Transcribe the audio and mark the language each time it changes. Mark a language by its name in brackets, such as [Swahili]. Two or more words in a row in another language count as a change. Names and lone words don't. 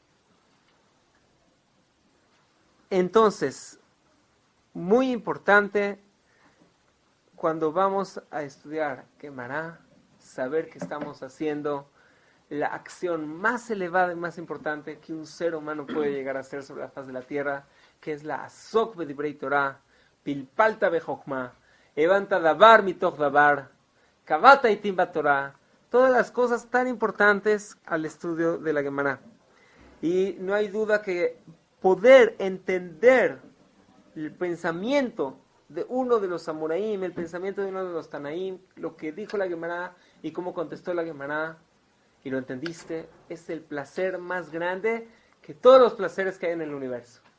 [Spanish] Entonces, muy importante cuando vamos a estudiar Gemara, saber que estamos haciendo la acción más elevada y más importante que un ser humano puede llegar a hacer sobre la faz de la tierra, que es la [Hebrew] עסקת בדברי תורה פלפלת בחכמה הבנת דבר מתוך דבר קבעת עתים בתורה, [Spanish] todas las cosas tan importantes al estudio de la Gemara. Y no hay duda que poder entender el pensamiento de uno de los Amoraim, el pensamiento de uno de los Tanaim, lo que dijo la Gemara y cómo contestó la Gemara, y lo entendiste, es el placer más grande que todos los placeres que hay en el universo.